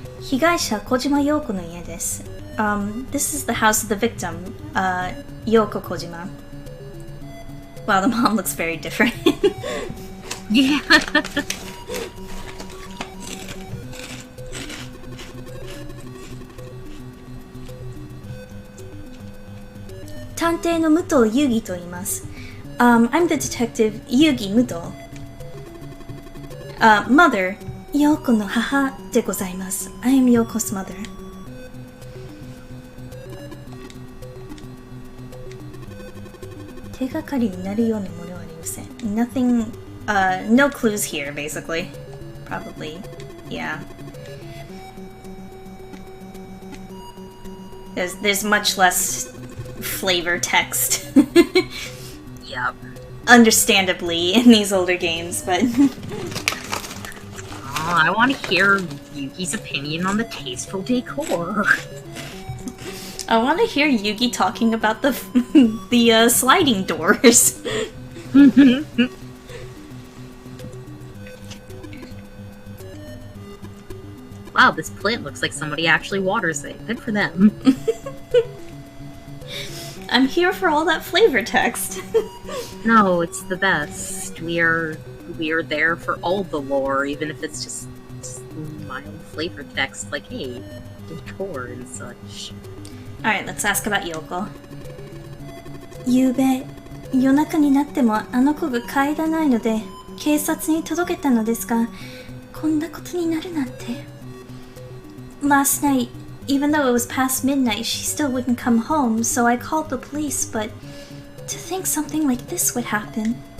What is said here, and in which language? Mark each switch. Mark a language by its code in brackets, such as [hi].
[ja] 被害者小島陽子の家です。 [en] This is the house of the victim, Yoko Kojima. Wow, the mom looks very different. Yeah. [ja] 探偵の武藤遊戯と言います。 [en] I'm the detective 遊戯武藤。 [ja] Mother, 陽子の母でございます。 [en] I am Yoko's mother. [ja] 手がかりになるようなものはありません。 [en] Nothing, no clues here, basically. Probably, yeah. There's much less flavor text. Yep. Understandably in these older games, but I want to hear Yugi's opinion on the tasteful decor. I want to hear Yugi talking about the sliding doors. Wow, this plant looks like somebody actually waters it. Good for them. I'm here for all that flavor text. No, it's the best. We are there for all the lore, even if it's just mild flavor text, like, hey, decor and such. Alright, let's ask about Yoko. [ja] ゆうべ、夜中になってもあの子が帰らないので、警察に届けたのですが、こんなことになるなんて。 [en] Last night, even though it was past midnight, she still wouldn't come home, so I called the police, but to think something like this would happen.